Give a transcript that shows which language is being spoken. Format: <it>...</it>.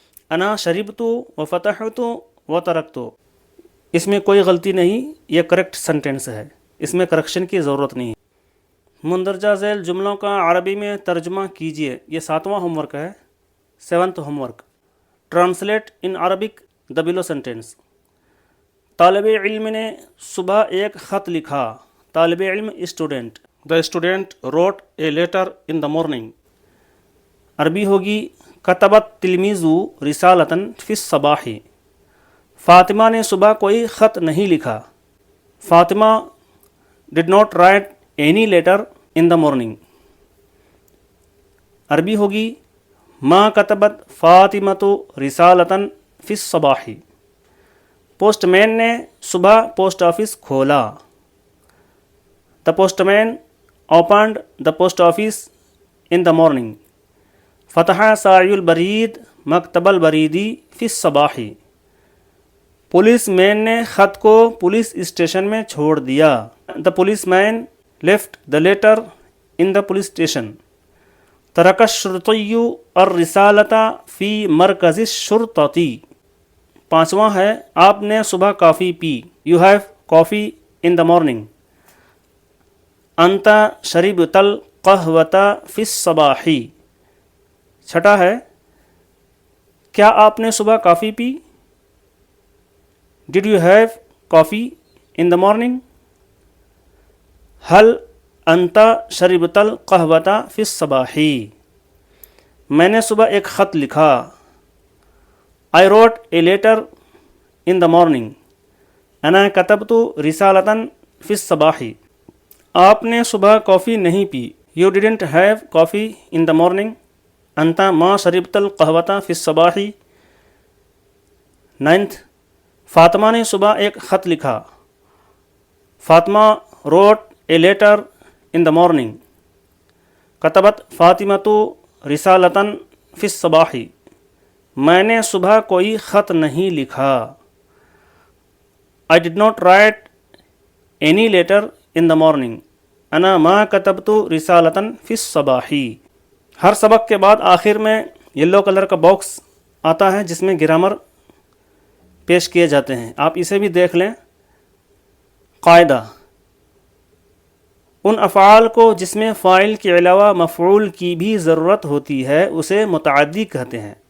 <ar>انا شریبتو و فتحتو و ترکتو،</ar> <ur>اس میں کوئی غلطی نہیں، یہ کریکٹ سینٹینس ہے، اس میں کریکشن کی ضرورت نہیں۔ مندرجہ ذیل جملوں کا عربی میں ترجمہ کیجیے، یہ 7واں ہوم ورک ہے، 7th home work.</ur> <en>Translate in Arabic the below sentence.</en> <ur>طالب علم نے صبح ایک خط لکھا، طالب علم student,</ur> <en>The student wrote a letter in the morning.</en> <ur>عربی ہوگی</ur> <ar>کتبت تلمیزو رسالتن فی الصباح،</ar> <ur>فاطمہ نے صبح کوئی خط نہیں لکھا.</ur> <en>Fatima did not write any letter in the morning.</en> <ur>عربی ہوگی</ur> <ar>ما کتبت فاطمۃ رسالتن فی الصباح.</ar> <ur>پوسٹ مین نے صبح پوسٹ آفس کھولا.</ur> <en>The postman opened the post office in the morning.</en> <ar>فتح ساعی البرید مکتب البریدی فی الصباح.</ar> <ur>پولیس مین نے خط کو پولیس اسٹیشن میں چھوڑ دیا.</ur> <en>The policeman left the letter in the police station.</en> <ar>ترک الشرطی الرسالۃ فی مرکز الشرطۃ.</ar> <ur>پانچواں ہے آپ نے صبح کافی پی.</ur> <en>You have coffee in the morning.</en> <ar>انت شربت القہوۃ فی الصباح.</ar> <ur>چھٹا ہے کیا آپ نے صبح کافی پی.</ur> <en>Did you have coffee in the morning?</en> <ar>هل انت شربت القہوۃ فی الصباح.</ar> <ur>میں نے صبح ایک خط لکھا.</ur> <en>I wrote a letter in the morning.</en> <ar>انا کتبت رسالۃ فی الصباح.</ar> <ur>آپ نے صبح کافی نہیں پی.</ur> <en>You didn't have coffee in the morning.</en> <ar>انت ما شربت القہوۃ فی الصباح.</ar> <ur>9th فاطمہ نے صبح ایک خط لکھا.</ur> <en>Fatima wrote a letter in the morning.</en> <ar>کتبت فاطمۃ رسالۃ فی الصباح.</ar> <ur>میں نے صبح کوئی خط نہیں لکھا.</ur> <en>I did not write any letter in the morning.</en> <ar>انا ما کتبت رسالۃ فی الصباح.</ar> <ur>ہر سبق کے بعد آخر میں یلو کلر کا باکس آتا ہے جس میں گرامر پیش کیے جاتے ہیں. آپ اسے بھی دیکھ لیں. قاعدہ: ان افعال کو جس میں فاعل کے علاوہ مفعول کی بھی ضرورت ہوتی ہے اسے متعدی کہتے ہیں.</ur>